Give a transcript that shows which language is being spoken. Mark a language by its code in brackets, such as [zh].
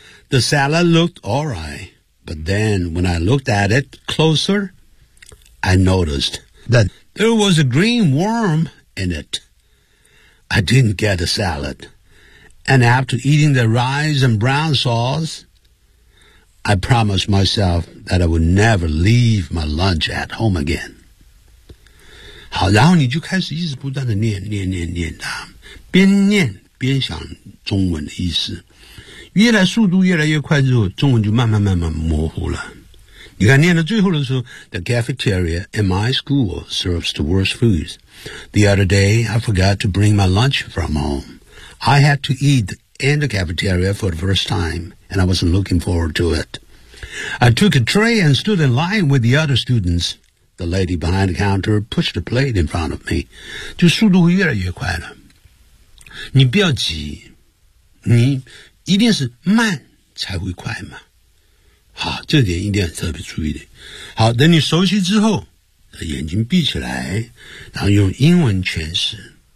[en] The salad looked all right, but then when I looked at it closer, I noticed that there was a green worm in it. I didn't get a salad. And after eating the rice and brown sauce, I promised myself that I would never leave my lunch at home again. [zh] 好，然后你就开始一直不断地念念念念它，边念边想中文的意思。越来速度越来越快之后，中文就慢慢模糊了。你看念到最后的时候 [en] The cafeteria in my school serves the worst foods. The other day I forgot to bring my lunch from home. I had to eat in the cafeteria for the first time, and I wasn't looking forward to it. I took a tray and stood in line with the other students. The lady behind the counter pushed a plate in front of me. [zh] 就速度越来越快了，你不要急，你一定是慢才会快嘛。好，这点一定要特别注意的。好，等你熟悉之后，眼睛闭起来，然后用英文诠释。